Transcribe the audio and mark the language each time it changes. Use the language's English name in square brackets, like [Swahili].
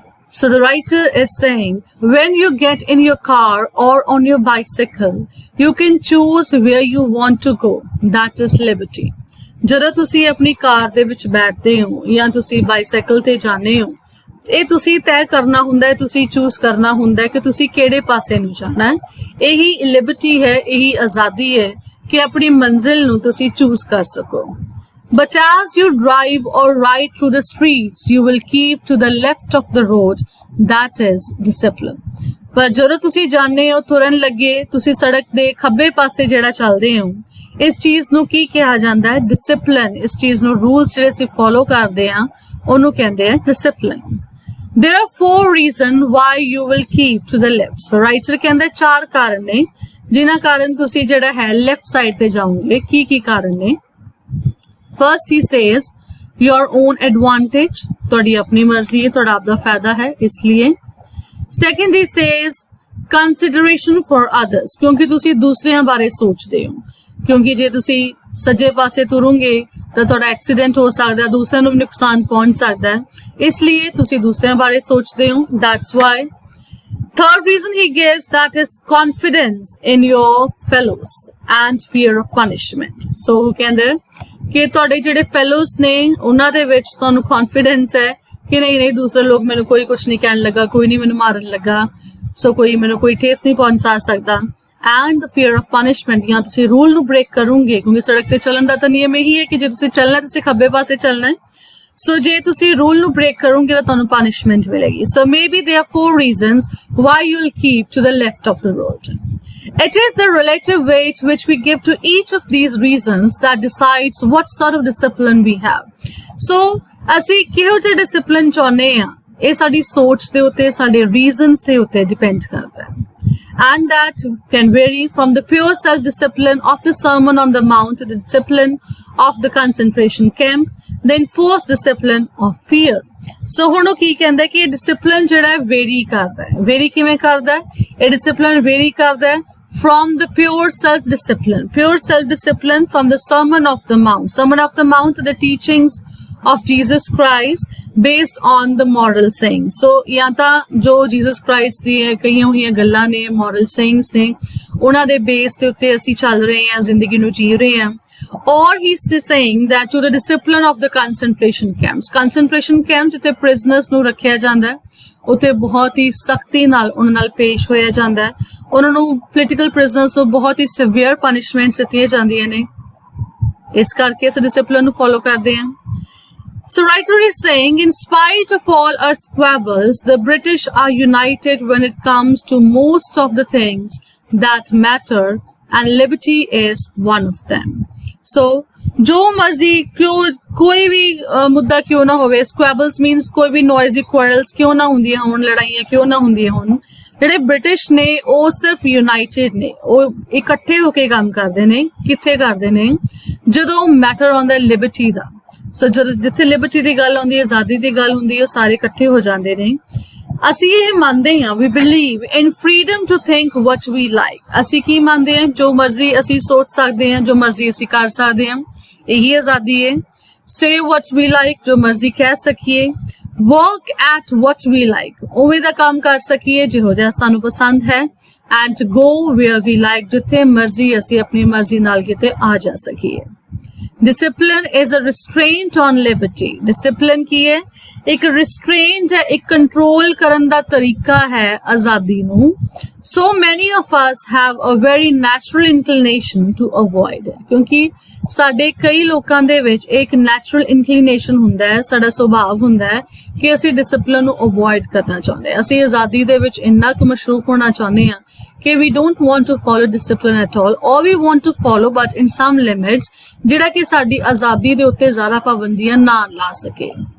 [English] So the writer is saying, when you get in your car or on your bicycle, you can choose where you want to go. That is liberty. [Punjabi] ਜਦੋਂ ਤੁਸੀਂ ਆਪਣੀ ਕਾਰ ਦੇ ਵਿੱਚ ਬੈਠਦੇ ਹੋ ਜਾਂ ਤੁਸੀਂ ਬਾਈਸਾਈਕਲ ਤੇ ਜਾਂਦੇ ਹੋ, ਇਹ ਤੁਸੀਂ ਤੈਅ ਕਰਨਾ ਹੁੰਦਾ ਹੈ, ਤੁਸੀਂ ਚੂਜ਼ ਕਰਨਾ ਹੁੰਦਾ ਹੈ ਕਿ ਤੁਸੀਂ ਕਿਹੜੇ ਪਾਸੇ ਨੂੰ ਜਾਣਾ ਹੈ. ਇਹੀ ਲਿਬਰਟੀ ਹੈ, ਇਹੀ ਆਜ਼ਾਦੀ ਹੈ ਕਿ ਆਪਣੀ ਮੰਜ਼ਿਲ ਨੂੰ ਤੁਸੀਂ ਚੂਜ਼ ਕਰ ਸਕੋ. [English] But as you drive or ride through the streets, you will keep to the left of the road. That is discipline. [Punjabi] ਪਰ ਜਦੋਂ ਤੁਸੀਂ ਜਾਂਦੇ ਹੋ ਤੁਰਨ ਲੱਗੇ, ਤੁਸੀਂ ਸੜਕ ਦੇ ਖੱਬੇ ਪਾਸੇ ਜਿਹੜਾ ਚੱਲਦੇ ਹੋ, ਇਸ ਚੀਜ਼ ਨੂੰ ਕੀ ਕਿਹਾ ਜਾਂਦਾ ਹੈ? ਡਿਸਪਲਿਨ. ਇਸ ਚੀਜ਼ ਨੂੰ ਰੂਲਸ ਜਿਹੜੇ ਅਸੀਂ ਫੋਲੋ ਕਰਦੇ ਹਾਂ ਉਹਨੂੰ ਕਹਿੰਦੇ ਆ discipline. [English] There are 4 reasons why you will keep to the left. [Punjabi] So writer ਕਹਿੰਦਾ 4 ਕਾਰਨ ਨੇ ਜਿਨ੍ਹਾਂ ਕਾਰਨ ਤੁਸੀਂ ਜਿਹੜਾ ਹੈ left side ਤੇ ਜਾਓਗੇ. ਕੀ ਕਾਰਨ ਨੇ? [English] First he says your own advantage. [Punjabi] ਤੁਹਾਡੀ ਆਪਣੀ ਮਰਜ਼ੀ ਹੈ, ਤੁਹਾਡਾ ਆਪਦਾ ਫਾਇਦਾ ਹੈ ਇਸ ਲਈ. [English] Second he says consideration for others. [Punjabi] ਕਿਉਂਕਿ ਤੁਸੀਂ ਦੂਸਰਿਆਂ ਬਾਰੇ ਸੋਚਦੇ ਹੋ. ਕਿਉਂਕਿ ਜੇ ਤੁਸੀਂ ਸੱਜੇ ਪਾਸੇ ਤੁਰੋਗੇ ਤਾਂ ਤੁਹਾਡਾ ਐਕਸੀਡੈਂਟ ਹੋ ਸਕਦਾ, ਦੂਸਰਿਆਂ ਨੂੰ ਵੀ ਨੁਕਸਾਨ ਪਹੁੰਚ ਸਕਦਾ ਹੈ, ਇਸ ਲਈ ਤੁਸੀਂ ਦੂਸਰਿਆਂ ਬਾਰੇ ਸੋਚਦੇ ਹੋ. [English] That's why. Third reason he gives, that is confidence in your fellows and fear of punishment. [Punjabi] So ਉਹ ਕਹਿੰਦੇ ਕਿ ਤੁਹਾਡੇ ਜਿਹੜੇ fellows ਨੇ ਉਹਨਾਂ ਦੇ ਵਿੱਚ ਤੁਹਾਨੂੰ confidence ਹੈ ਕਿ ਨਹੀਂ ਦੂਸਰੇ ਲੋਕ ਮੈਨੂੰ ਕੋਈ ਕੁਝ ਨਹੀਂ ਕਹਿਣ ਲੱਗਾ, ਕੋਈ ਨਹੀਂ ਮੈਨੂੰ ਮਾਰਨ ਲੱਗਾ, ਸੋ ਕੋਈ ਮੈਨੂੰ ਕੋਈ ਠੇਸ ਨਹੀਂ ਪਹੁੰਚਾ ਸਕਦਾ. [English] And the fear of punishment, [Punjabi] ਜਾਂ ਤੁਸੀਂ ਰੂਲ ਨੂੰ ਬ੍ਰੇਕ ਕਰੋਗੇ ਕਿਉਂਕਿ ਸੜਕ ਤੇ ਚੱਲਣ ਦਾ ਤਾਂ ਨਿਯਮ ਇਹੀ ਹੈ ਕਿ ਜੇ ਤੁਸੀਂ ਚੱਲਣਾ ਤੁਸੀਂ ਖੱਬੇ ਪਾਸੇ ਚੱਲਣਾ ਹੈ. ਸੋ ਜੇ ਤੁਸੀਂ ਰੂਲ ਨੂੰ ਬ੍ਰੇਕ ਕਰੋਗੇ ਤਾਂ ਤੁਹਾਨੂੰ ਪਨਿਸ਼ਮੈਂਟ ਮਿਲੇਗੀ. [English] So maybe there are 4 reasons why you will keep to the left of the road. It is the relative weight which we give to each of these reasons that decides what sort of discipline we have. [Punjabi] So ਅਸੀਂ ਕਿਹੋ ਜਿਹਾ discipline ਚਾਹੁੰਦੇ ਹਾਂ ਇਹ ਸਾਡੀ ਸੋਚ ਦੇ ਉੱਤੇ, ਸਾਡੇ ਰੀਜ਼ਨਸ ਦੇ ਉੱਤੇ ਡਿਪੈਂਡ ਕਰਦਾ ਹੈ. [English] And that can vary from the pure self-discipline of the Sermon on the Mount to the discipline of the concentration camp, the enforced discipline of fear. [Punjabi] So ਹੁਣ ਉਹ ਕੀ ਕਹਿੰਦਾ ਕਿ ਇਹ discipline ਜਿਹੜਾ ਹੈ vary ਕਰਦਾ ਹੈ. Vary ਕਿਵੇਂ ਕਰਦਾ ਹੈ? ਇਹ [English] discipline vary [Punjabi] ਕਰਦਾ ਹੈ [English] from the pure self-discipline from the Sermon of the Mount. Sermon of the Mount, the teachings of Jesus Christ based on the moral sayings. [Punjabi] So या ਤਾਂ जो Jesus Christ ਦੀਆਂ ਕਈਆਂ ਹੋਈਆਂ ਗੱਲਾਂ ਨੇ moral sayings ਨੇ ਉਹਨਾਂ ਦੇ ਬੇਸ ਦੇ ਉੱਤੇ ਅਸੀਂ ਚੱਲ ਰਹੇ ਹਾਂ, ਜ਼ਿੰਦਗੀ ਨੂੰ ਜੀ ਰਹੇ ਹਾਂ. [English] Or he's saying that to the discipline of the concentration camps [Punjabi] ਜਿੱਥੇ prisoners ਨੂੰ ਰੱਖਿਆ ਜਾਂਦਾ ਹੈ ਉੱਥੇ ਬਹੁਤ ਹੀ ਸਖਤੀ ਨਾਲ ਉਹਨਾਂ ਨਾਲ ਪੇਸ਼ ਹੋਇਆ ਜਾਂਦਾ ਹੈ. ਉਹਨਾਂ ਨੂੰ ਪੋਲੀਟੀਕਲ ਪ੍ਰਿਜ਼ਨਰਸ ਨੂੰ ਬਹੁਤ ਹੀ ਸਿਵੀਅਰ ਪਨਿਸ਼ਮੈਂਟਸ ਦਿੱਤੀਆਂ ਜਾਂਦੀਆਂ ਨੇ. ਇਸ ਕਰਕੇ ਅਸੀਂ ਡਿਸਪਲਿਨ ਨੂੰ ਫੋਲੋ ਕਰਦੇ ਹਾਂ. [English] So writer is saying, in spite of all our squabbles, the British are united when it comes to most of the things that matter, and liberty is one of them. [Punjabi] So [Hindi] जो मर्जी क्यों कोई भी मुद्दा क्यों ना होवे, [English] squabbles means [Punjabi] कोई भी [English] noisy quarrels [Punjabi] क्यों ना ਹੁੰਦੀਆਂ ਹੋਣ, ਲੜਾਈਆਂ ਕਿਉਂ ਨਾ ਹੁੰਦੀਆਂ ਹੋਣ, ਜਿਹੜੇ ਬ੍ਰਿਟਿਸ਼ ਨੇ ਉਹ ਸਿਰਫ ਯੂਨਾਈਟਿਡ ਨੇ, ਉਹ ਇਕੱਠੇ ਹੋ ਕੇ ਕੰਮ ਕਰਦੇ ਨੇ. ਕਿੱਥੇ ਕਰਦੇ ਨੇ? ਜਦੋਂ ਮੈਟਰ ਆਉਂਦਾ ਲਿਬਰਟੀ ਦਾ. ਸੋ ਜਦੋਂ ਜਿੱਥੇ ਲਿਬਰਟੀ ਦੀ ਗੱਲ ਆਉਂਦੀ ਹੈ, ਆਜ਼ਾਦੀ ਦੀ ਗੱਲ ਹੁੰਦੀ ਹੈ, ਉਹ ਸਾਰੇ ਇਕੱਠੇ ਹੋ ਜਾਂਦੇ ਨੇ. ਅਸੀਂ ਇਹ ਮੰਨਦੇ ਹਾਂ, [English] We believe in freedom to think what we like. [Punjabi] ਅਸੀਂ ਕੀ ਮੰਨਦੇ ਹਾਂ? ਜੋ ਮਰਜ਼ੀ ਅਸੀਂ ਸੋਚ ਸਕਦੇ ਹਾਂ, ਜੋ ਮਰਜ਼ੀ ਅਸੀਂ ਕਰ ਸਕਦੇ ਹਾਂ, ਇਹੀ ਆਜ਼ਾਦੀ ਹੈ. [English] say what we like, [Punjabi] ਜੋ ਮਰਜ਼ੀ ਕਹਿ ਸਕੀਏ. [English] work at what we like, [Punjabi] ਉਵੇਂ ਦਾ ਕੰਮ ਕਰ ਸਕੀਏ ਜਿਹੋ ਜਿਹਾ ਸਾਨੂੰ ਪਸੰਦ ਹੈ. [English] and go where we like, [Punjabi] ਜਿੱਥੇ ਮਰਜ਼ੀ ਅਸੀਂ ਆਪਣੀ ਮਰਜ਼ੀ ਨਾਲ ਕਿਤੇ ਆ ਜਾ ਸਕੀਏ. [English] Discipline is a restraint on liberty. [Punjabi] Discipline ਕੀ ਹੈ? ਇੱਕ restraint ਹੈ, ਇੱਕ control ਕਰਨ ਦਾ ਤਰੀਕਾ ਹੈ ਆਜ਼ਾਦੀ ਨੂੰ. [English] So many of us have a very natural inclination to avoid it. [Punjabi] ਕਿਉਂਕਿ ਸਾਡੇ ਕਈ ਲੋਕਾਂ ਦੇ ਵਿੱਚ ਇੱਕ natural inclination ਹੁੰਦਾ ਹੈ, ਸਾਡਾ ਸੁਭਾਅ ਹੁੰਦਾ ਹੈ ਕਿ ਅਸੀਂ discipline ਨੂੰ avoid ਕਰਨਾ ਚਾਹੁੰਦੇ ਹਾਂ. ਅਸੀਂ ਆਜ਼ਾਦੀ ਦੇ ਵਿੱਚ ਇੰਨਾ ਕੁ ਮਸ਼ਰੂਫ ਹੋਣਾ ਚਾਹੁੰਦੇ ਹਾਂ ਕਿ [English] we don't want to follow discipline at all, or we want to follow but in some limits, [Punjabi] ਜਿਹੜਾ ਕਿ ਸਾਡੀ ਆਜ਼ਾਦੀ ਦੇ ਉੱਤੇ ਜ਼ਿਆਦਾ ਪਾਬੰਦੀਆਂ ਨਾ ਲਾ ਸਕੇ.